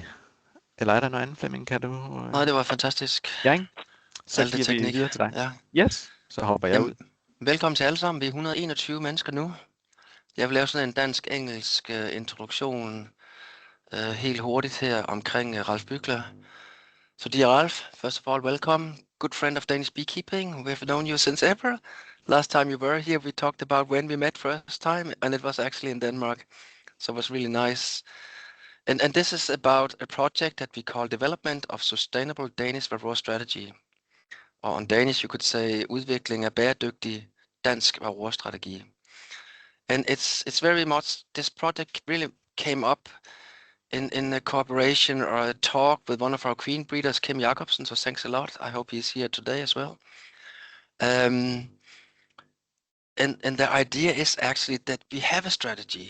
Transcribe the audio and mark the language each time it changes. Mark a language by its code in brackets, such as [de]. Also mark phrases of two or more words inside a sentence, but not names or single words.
[da] Eller er der noget andet, Flemming? Kan du? Nej, det var fantastisk. Ja, ikke? Så Alt det giver teknik. vi videre til dig. Ja. Yes, så hopper jeg ud. Velkommen til alle sammen. Vi er 121 mennesker nu. Jeg vil lave sådan en dansk-engelsk introduktion helt hurtigt her omkring Ralf Buechler. [en] So dear Ralf, first of all, welcome. Good friend of Danish beekeeping. We have known you since ever. Last time you were here, we talked about when we met first time, and it was actually in Denmark. So it was really nice. And this is about a project that we call Development of Sustainable Danish Varroa Strategy. Og on Danish, you could say, [da] udvikling af bæredygtig dansk Varroa-strategi. [en] And it's very much, this project really came up in a cooperation or a talk with one of our queen breeders, Kim Jacobsen, so thanks a lot. I hope he's here today as well. And the idea is actually that we have a strategy.